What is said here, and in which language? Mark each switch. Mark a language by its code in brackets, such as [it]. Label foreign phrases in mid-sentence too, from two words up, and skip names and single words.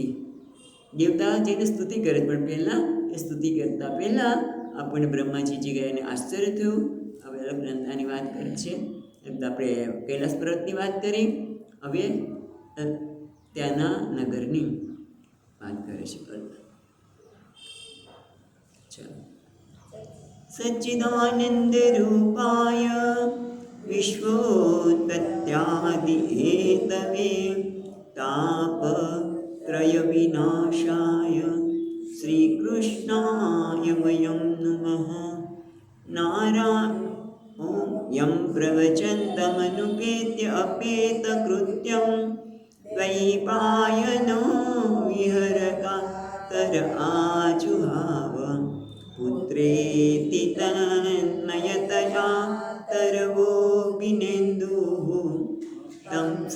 [gu] દેવતા જેને સ્તુતિ કરે, પણ પહેલાં એ સ્તુતિ કરતા પહેલાં આપણને બ્રહ્માજી જે ગયા એને આશ્ચર્ય થયું. હવે અલકનંદાની વાત કરે છે, આપણે કૈલાસ પર્વતની વાત કરી, હવે ત્યાંના નગરની વાત કરે છે. [sa] સચ્ચિદાનંદ રૂપાય વિશ્વોત્પત્યાદિ હેતવે તાપત્રય વિનાશાય श्रीकृष्णाय वयं नमः ॐ यं प्रवचन्तमनुपेत्य अपेतकृत्यं द्वैपायनो विहरकातर आजुहाव पुत्रेति तन्मयतया तरवोऽभिनेन्दुः तं